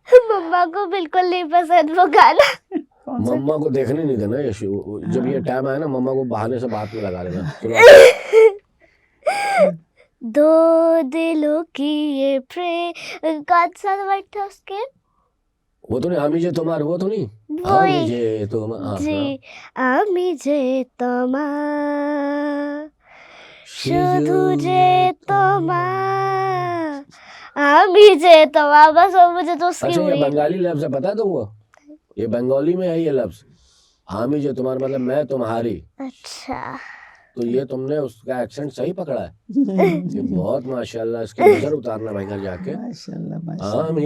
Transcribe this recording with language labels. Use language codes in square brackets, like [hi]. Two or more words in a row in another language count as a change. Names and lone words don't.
[hi] मम्मा को बिल्कुल नहीं पसंद वो गाना। कौन सा? मम्मा को देखने नहीं देना ये जब ये टाइम आया ना, मम्मा को बहाने से बात में लगा लेना। सुना? दो दिलों की ये प्रेम, कौन सा वर्ड था उसके? वो तो नहीं, [bn] আমি যে তোমার, [hi] वो तो नहीं, वही। [bn] আমি যে তোমার, जी, আমি যে তোমার, শুধু যে তোমার, আমি যে তোমার, [hi] बस वो मुझे तो उसकी अच्छा ये हुई। बंगाली लफ्ज है, पता है तुमको? ये बंगाली में है ये लफ्ज, हामी जो तुम्हारा मतलब मैं तुम्हारी। अच्छा। तो ये तुमने उसका एक्सेंट सही पकड़ा है, ये बहुत माशाल्लाह। इसकी नजर उतारना भाई घर जाके,